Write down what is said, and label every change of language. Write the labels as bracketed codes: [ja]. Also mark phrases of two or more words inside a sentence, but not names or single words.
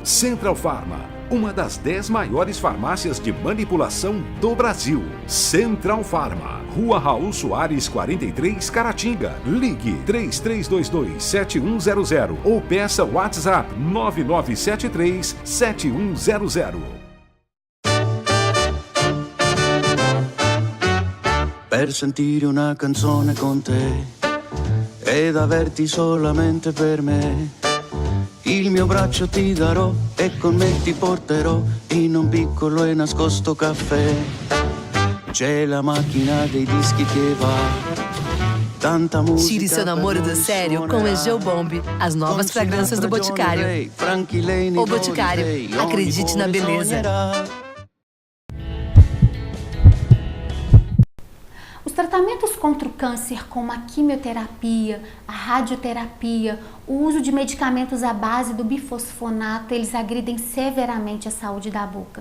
[pt] Central Pharma, uma das 10 maiores farmácias de manipulação do Brasil. Central Pharma, Rua Raul Soares 43, Caratinga. Ligue 3322-7100 ou peça WhatsApp 9973-7100. [it] Per sentire una canzone con te ed averti solamente per me, il mio braccio ti darò e con me ti porterò in un piccolo e nascosto caffè. C'è la macchina dei dischi che va, tanta musica. [pt] Tire seu namoro do sério com Egeu Bomb, as novas fragrâncias do Boticário. O Boticário, acredite na beleza. Os tratamentos contra o câncer, como a quimioterapia, a radioterapia, o uso de medicamentos à base do bifosfonato, eles agridem severamente a saúde da boca.